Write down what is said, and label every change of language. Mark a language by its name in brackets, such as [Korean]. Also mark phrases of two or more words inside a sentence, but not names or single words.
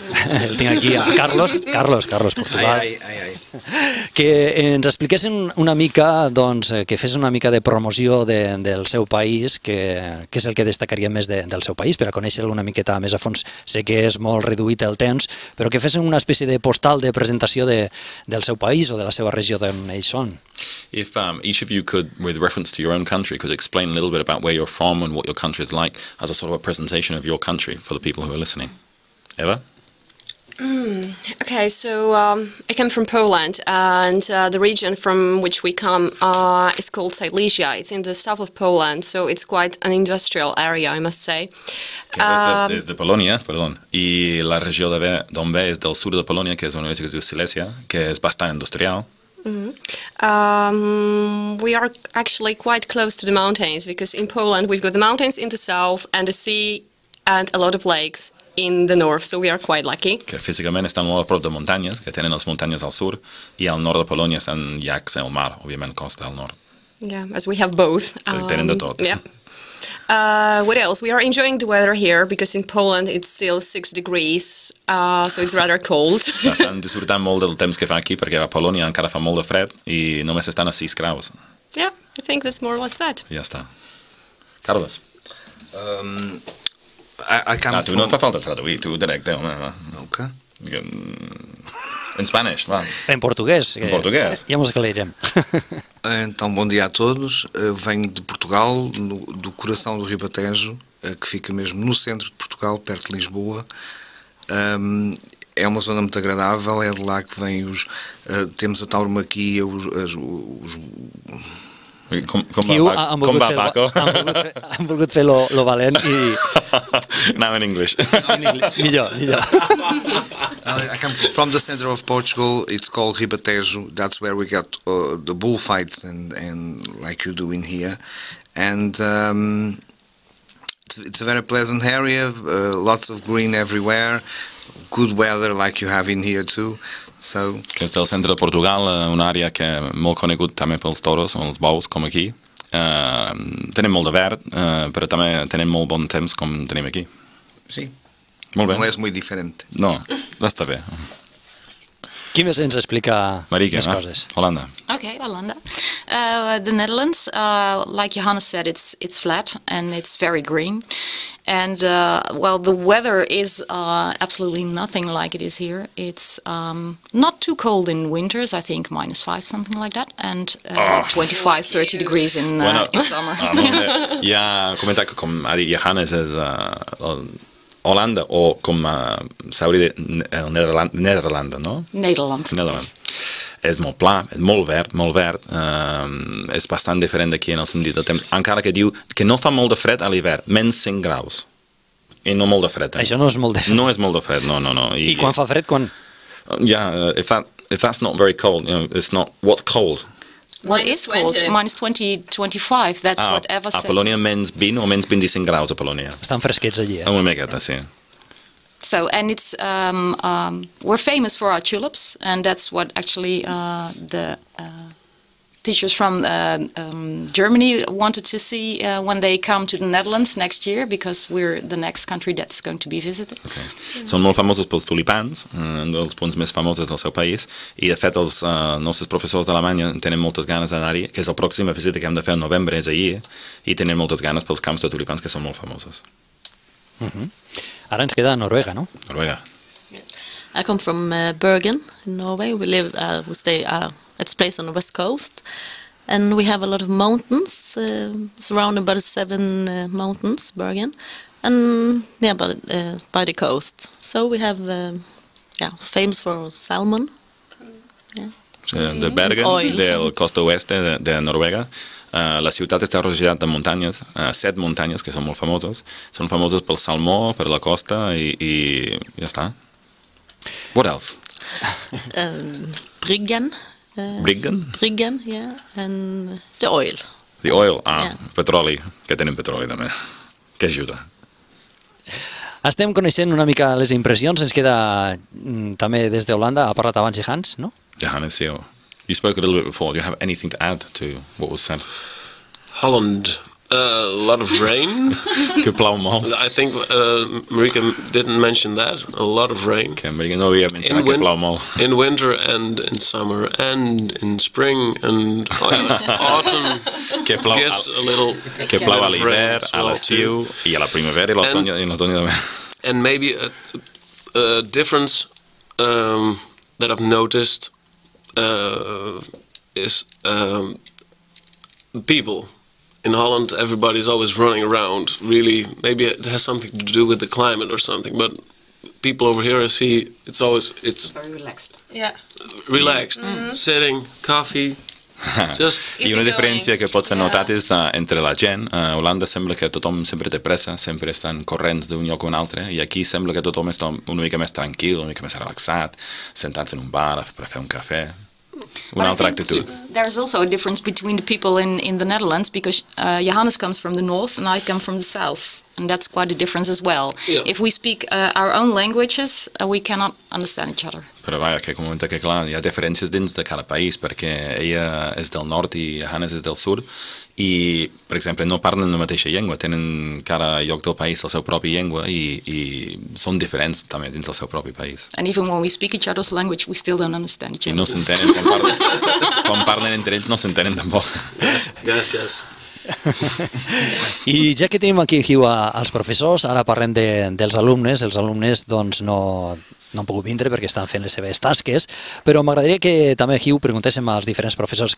[Catalan] El tinc aquí a Carlos, Portugal. Que ens expliquessin una mica, doncs, que fes una mica de promoció del seu país, que és el que destacaria més del seu país, per a conèixer-lo una miqueta més a fons. Sé que és molt reduït el temps, però que fessin una espècie de postal de presentació del seu país o de la seva regió d'on ells són. [English] If each of you could, with reference to your own country, could explain a little bit about where you're from and what your country is like as a sort of a presentation of your country for the people who are listening. Eva? Okay, so I come from Poland, and the region from which we come is called Silesia. It's in the south of Poland, so it's quite an industrial area, I must say. [Catalan] És de Polònia, perdó, i la regió d'on ve és del sud de Polònia, que és una regió que es diu Silesia, que és bastant industrial. [English] We are actually quite close to the mountains, because in Poland we've got the mountains in the south and the sea and a lot of lakes in the north, so we are quite lucky. [Catalan] Que físicament estan molt a prop de muntanyes, que tenen les muntanyes al sud, i al nord de Polònia estan llacs i el mar, òbviament costa al nord. [English] Yeah, as we have both. [Catalan] Tenen de tot. [English] Yeah. What else? We are enjoying the weather here, because in Poland it's still 6 degrees, so it's rather cold. [Catalan] Estan disfrutant molt del temps que fa aquí, perquè a Polònia encara fa molt de fred i només estan a 6 graus. [English] Yeah, I think that's more or less that. [Catalan] Ja està. Carles? Tu no fa falta traduir, tu directe, home. Ok. Em Spanish, va. [Portuguese] Em português. Em português. Já nos aclariremos. Então, bom dia a todos. Venho de Portugal, do coração do Ribatejo, que fica mesmo no centro de Portugal, perto de Lisboa. É uma zona muito agradável, é de lá que vem temos a tauromaquia, [Catalan] Com va, Paco? Han volgut fer lo valent i... [English] Now in English. [Catalan] Millor. [English] I come from the center of Portugal. It's called Ribatejo. That's where we got the bullfights and like you do in here. And it's a very pleasant area. Lots of green everywhere. Good weather like you have in here too. [Catalan] Que és del centre de Portugal, una àrea que és molt conegut també pels toros o els bous, com aquí. Tenim molt de verd, però també tenim molt bon temps, com tenim aquí. Sí. Molt bé. No és molt diferent. No, està bé. Qui més ens explica Marieke, més coses? Holanda. Okay, Holanda. [English] The Netherlands, like Johannes said, it's flat and it's very green. And, well, the weather is absolutely nothing like it is here. It's not too cold in winters, I think -5, something like that, and 25, 30 degrees in summer. [Catalan] Ja, comentar que, com ha dit Johannes, és Holanda, o com s'hauria dit Nederlanda, no? Nederland. Yes. És molt pla, és molt verd, és bastant diferent d'aquí en el sentit del temps, encara que diu que no fa molt de fred a l'hivern, -5 graus, i no molt de fred. Això no és molt de fred. No és molt de fred, no. I quan fa fred, quan? [English] Yeah, if that's not very cold, it's not, what's cold? What is cold? Minus 20, 25. That's what Eva said. [Catalan] A Polònia menys 20 o menys 25 graus a Polònia. Estan fresquets allí, Una miqueta, sí. [English] So, and it's we're famous for our tulips, and that's what actually the teachers from Germany wanted to see when they come to the Netherlands next year, because we're the next country that's going to be visited. Okay. [Catalan] Són molt famosos pels tulipans, un dels punts més famosos del seu país, i de fet els nostres professors d'Alemanya tenen moltes ganes d'anar-hi, que és la pròxima visita que hem de fer al novembre, és allí, i tenen moltes ganes pels camps de tulipans, que són molt famosos. Ara ens queda Noruega, no? Noruega. [English] I come from Bergen in Norway. We stay at a place on the west coast, and we have a lot of mountains, surrounded by 7 mountains, Bergen, and by the coast. So we have, famous for salmon. [Catalan] De Bergen, del costa oeste de Noruega. La ciutat està rodejada de muntanyes, 7 muntanyes que són molt famoses. Són famoses pel salmó, per la costa i ja està. [English] What else? Bryggen. Bryggen? Yeah, and the oil. The oil, [Catalan] petroli, que tenen petroli també, que ajuda. Estem coneixent una mica les impressions, ens queda també des d'Holanda, ha parlat abans Hans, no? Johannes, sí. [English] You spoke a little bit before. Do you have anything to add to what was said? Holland, a lot of rain. [Catalan] Que plou molt. [English] I think Marika didn't mention that. A lot of rain. [Catalan] Que Marika no havia mencionat que plou molt. [English] In winter and in summer and in spring and autumn. [Catalan] Que plou [English] gets a little. [Catalan] Que plou a l'hivern, a l'estiu i a la primavera i l'otoño també. [English] And maybe a difference that I've noticed is people. In Holland, everybody's always running around. Really, maybe it has something to do with the climate or something. But people over here, I see, it's very relaxed. Yeah. Relaxed, sitting, coffee. [Catalan] I una diferència que pots notar és entre la gent. A Holanda sembla que tothom sempre té pressa, sempre estan corrents d'un lloc a un altre, i aquí sembla que tothom està una mica més tranquil, una mica més relaxat, sentats en un bar per fer un cafè. Una altra actitud. [English] There's also a difference between the people in the Netherlands, because Johannes comes from the north and I come from the south, and that's quite a difference as well. Yeah. If we speak our own languages, we cannot understand each other. [Catalan] Però vaja, que comenta que clar, hi ha diferències dins de cada país, perquè ella és del nord i Johannes és del sud, i, per exemple, no parlen la mateixa llengua, tenen cada lloc del país la seva pròpia llengua i són diferents també dins del seu propi país. [English] And even when we speak each other's language, we still don't understand each [Catalan] I [English] other. [Catalan] no s'entenen, quan parlen entre ells no s'entenen tampoc. Gràcies. I ja que tenim aquí, Hugh, als professors, ara parlem dels alumnes. Els alumnes doncs, no han pogut vindre perquè estan fent les seves tasques, però m'agradaria que també, Hugh, preguntéssim als diferents professors que